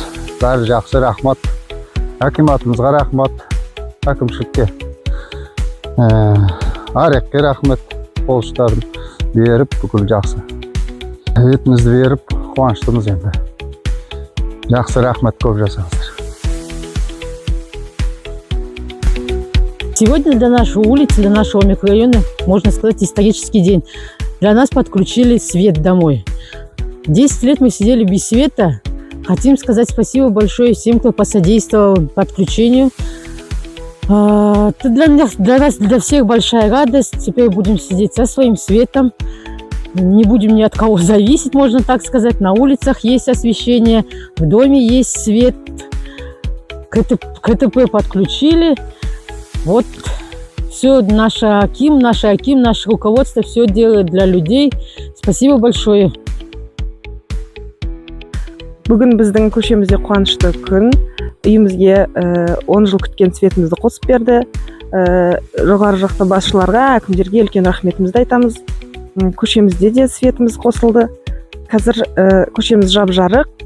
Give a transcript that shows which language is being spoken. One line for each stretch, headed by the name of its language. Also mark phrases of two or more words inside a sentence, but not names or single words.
Kazakh: Бәрі жақсы, рахмат. Акиматымызға рахмат. Әкімшілікке. Арекке рахмет. Қолыштарын беріп, бүкіл жақсы. Етімізді беріп, қуаныштымыз енді. Жақсы, рахмет, көп жасаңыздар.
Russian: Сегодня для нашей улицы, для нашего микрорайона, можно сказать, исторический день. Для нас подключили свет домой. 10 лет мы сидели без света. Хотим сказать спасибо большое всем, кто посодействовал подключению. Это для нас, для всех большая радость. Теперь будем сидеть со своим светом. Не будем ни от кого зависеть, можно так сказать. На улицах есть освещение, в доме есть свет. КТП подключили. Вот все наше Аким, наше руководство все делает для людей. Спасибо большое.
Kazakh: Бүгін біздің көшемізде қуанышты күн. Үйімізге 10 жыл күткен светімізді қосып берді. Жоғары жақта басшыларға, әкімдерге үлкен рахметімізді айтамыз. Көшемізде де светіміз қосылды. Қазір көшеміз жап-жарық.